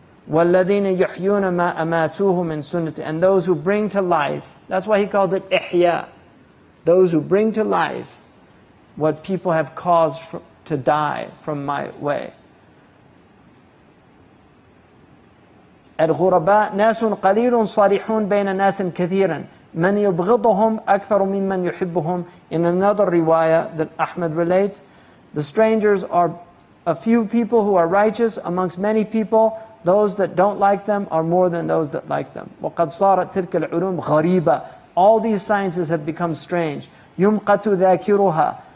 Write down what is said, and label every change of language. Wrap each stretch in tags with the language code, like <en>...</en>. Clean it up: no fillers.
<ar>وَالَّذِينَ يُحْيُونَ مَا أَمَاتُوهُ مِنْ سُنَّتِي.</ar> <en>And those who bring to life. That's why he called it Ihya. Those who bring to life what people have caused to die from my way.</en> <ar>الغرباء ناس قليل صالحون بين ناس كثيرا من يبغضهم أكثر ممن يحبهم.</ar> <en>In another riwayah that Ahmad relates, the strangers are a few people who are righteous amongst many people. Those that don't like them are more than those that like them.</en> <ar>وَقَدْ صَارَتْ تِلْكَ الْعُلُومُ غَرِيبًا.</ar> <en>All these sciences have become strange.</en> <ar>يُمْقَتُ ذَاكِرُهَا.</ar>